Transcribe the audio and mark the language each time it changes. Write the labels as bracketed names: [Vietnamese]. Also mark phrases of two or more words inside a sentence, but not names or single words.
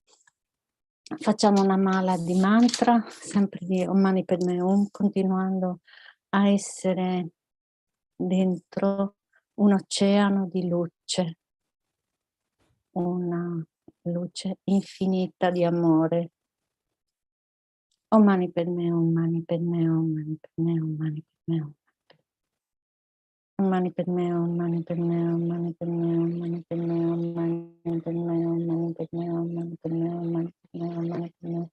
[Italian] Facciamo una mala di mantra, sempre di [Sanskrit] Om Mani Padme Hum, [Italian] continuando a essere dentro un oceano di luce, una luce infinita di amore. [Sanskrit] Om Mani Padme Hum, Mani Padme Hum, Mani Padme Hum, Mani Padme Hum. Om Mani Padme Hum, Mani Padme Hum, Mani Padme Hum, Mani Padme Hum, Mani Padme Hum, Mani Padme Hum, Mani Padme Hum, Mani Padme Hum, Mani Padme Hum.